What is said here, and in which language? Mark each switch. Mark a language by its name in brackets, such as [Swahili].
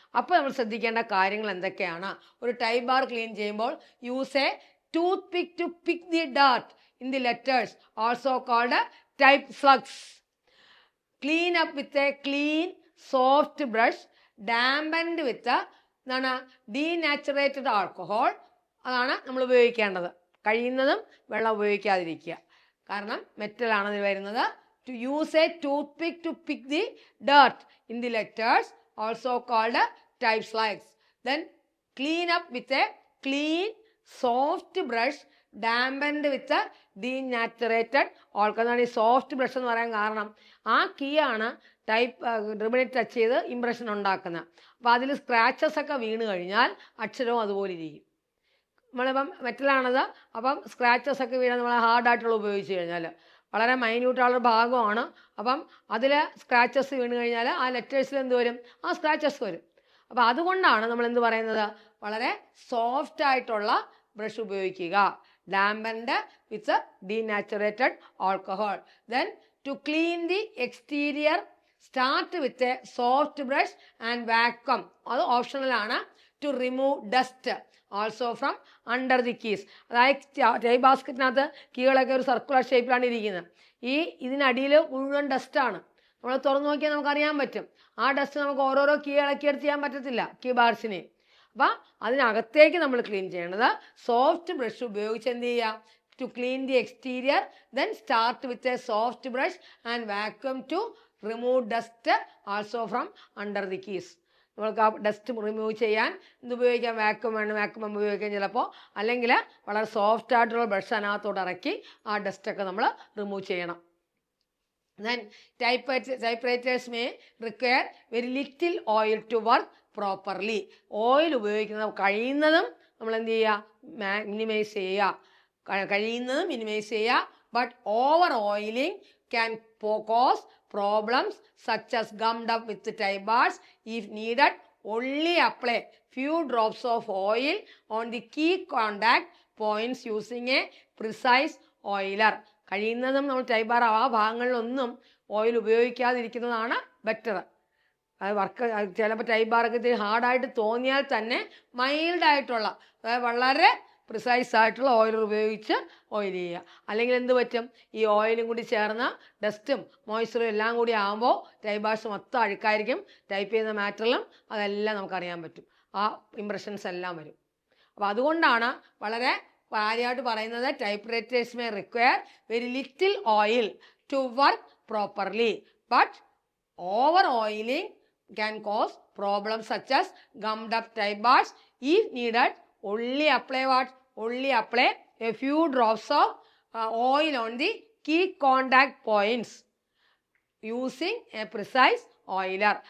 [Malayalam] അപ്പോൾ നമ്മൾ ശ്രദ്ധിക്കേണ്ട കാര്യങ്ങൾ എന്തൊക്കെയാണ്? ഒരു ടൈപ്പ് ബാർ ക്ലീൻ ചെയ്യുമ്പോൾ [English] Use a toothpick to pick the dirt in the letters, also called type slugs. Clean up with a clean, soft brush, dampened with എന്താണ് denaturated alcohol. [Malayalam] അതാണ് നമ്മൾ ഉപയോഗിക്കേണ്ടത്. കഴിയുന്നതും വെള്ളം ഉപയോഗിക്കാതിരിക്കുക, കാരണം മെറ്റലാണ് ഇതിൽ വരുന്നത്. [English] To use a toothpick to pick the dirt in the letters, also called type slugs. Then clean up with a clean, soft brush, dampened with a denaturated alcohol. [Malayalam] ഈ സോഫ്റ്റ് ബ്രഷ് എന്ന് പറയാൻ കാരണം ആ കീ ആണ് type റിബണിൽ touch ചെയ്ത് impression ഉണ്ടാക്കുന്നത്. അപ്പോൾ അതിൽ സ്ക്രാച്ചസ് ഒക്കെ വീണ് കഴിഞ്ഞാൽ അക്ഷരവും അതുപോലെ ഇരിക്കും. നമ്മളിപ്പം മെറ്റലാണത്, അപ്പം സ്ക്രാച്ചസ് ഒക്കെ വീണാൽ നമ്മൾ ഹാർഡായിട്ടുള്ള ഉപയോഗിച്ച് കഴിഞ്ഞാൽ വളരെ മൈന്യൂട്ടായുള്ള ഭാഗമാണ്. അപ്പം അതിൽ സ്ക്രാച്ചസ് വീണ് കഴിഞ്ഞാൽ ആ ലെറ്റേഴ്സിൽ എന്ത് വരും? ആ സ്ക്രാച്ചസ് വരും. അപ്പോൾ അതുകൊണ്ടാണ് നമ്മൾ എന്ത് പറയുന്നത്? വളരെ സോഫ്റ്റ് ആയിട്ടുള്ള ബ്രഷ് ഉപയോഗിക്കുക. [English] Dampened with a denaturated alcohol. Then to clean the exterior, start with a soft brush and vacuum. [Malayalam] അത് ഓപ്ഷണൽ ആണ്. [English] To remove dust also from under the keys. [Malayalam] അതായത് ടൈപ്പ് ബാസ്ക്കറ്റിനകത്ത് കീകളൊക്കെ ഒരു സർക്കുലർ ഷേപ്പിലാണ് ഇരിക്കുന്നത്. ഇതിനടിയിൽ മുഴുവൻ ഡസ്റ്റാണ്. നമ്മൾ തുറന്നു നോക്കിയാൽ നമുക്കറിയാൻ പറ്റും. ആ ഡസ്റ്റ് നമുക്ക് ഓരോരോ കീ ഇളക്കിയെടുത്ത് ചെയ്യാൻ പറ്റത്തില്ല, കീ ബാർസിനെ. അപ്പം അതിനകത്തേക്ക് നമ്മൾ ക്ലീൻ ചെയ്യേണ്ടത് സോഫ്റ്റ് ബ്രഷ് ഉപയോഗിച്ച് എന്ത് ചെയ്യുക? [English] To clean the exterior, then start with a soft brush and vacuum to remove dust also from under the keys. [Malayalam] നമ്മൾക്ക് ആ ഡസ്റ്റ് റിമൂവ് ചെയ്യാൻ ഉപയോഗിക്കാം, വാക്യൂം വേണം, വാക്യൂം ഉപയോഗിക്കാം ചിലപ്പോൾ. അല്ലെങ്കിൽ വളരെ സോഫ്റ്റ് ആയിട്ടുള്ള ബ്രഷ് അതിനകത്തോട്ട് ഇറക്കി ആ ഡസ്റ്റൊക്കെ നമ്മൾ റിമൂവ് ചെയ്യണം. [English] Then typewriters may require very little oil to work properly. [Malayalam] Oil ഉപയോഗിക്കുന്നത് കഴിയുന്നതും നമ്മൾ എന്ത് ചെയ്യുക? മിനിമൈസ് ചെയ്യുക. കഴിയുന്നതും മിനിമൈസ് ചെയ്യുക. [English] But over oiling can cause problems such as gummed up with type bars. If needed, only apply few drops of oil on the key contact points using a precise oiler. [Malayalam] കഴിയുന്നതും നമ്മൾ type bar ആ ഭാഗങ്ങളിലൊന്നും oil ഉപയോഗിക്കാതിരിക്കുന്നതാണ് better. അത് work ചിലപ്പോൾ type ബാറൊക്കെ ഇത്തിരി ഹാർഡായിട്ട് തോന്നിയാൽ തന്നെ മൈൽഡായിട്ടുള്ള, അതായത് വളരെ പ്രിസൈസ് ആയിട്ടുള്ള ഓയിലർ ഉപയോഗിച്ച് ഓയിൽ ചെയ്യുക. അല്ലെങ്കിൽ എന്ത് പറ്റും, ഈ ഓയിലും കൂടി ചേർന്ന് ഡസ്റ്റും മോയ്സ്ചറും എല്ലാം കൂടി ആകുമ്പോൾ ടൈപ്പ് ബാർസ് മൊത്തം അഴുക്കായിരിക്കും. ടൈപ്പ് ചെയ്യുന്ന മാറ്ററിലും അതെല്ലാം നമുക്കറിയാൻ പറ്റും, ആ ഇംപ്രഷൻസ് എല്ലാം വരും. അപ്പോൾ അതുകൊണ്ടാണ് വളരെ കാര്യമായിട്ട് പറയുന്നത് [English] Type writers may require very little oil to work properly, but over oiling can cause problems such as gummed up type bars. If needed, only apply what? Only apply a few drops of oil on the key contact points using a precise oiler.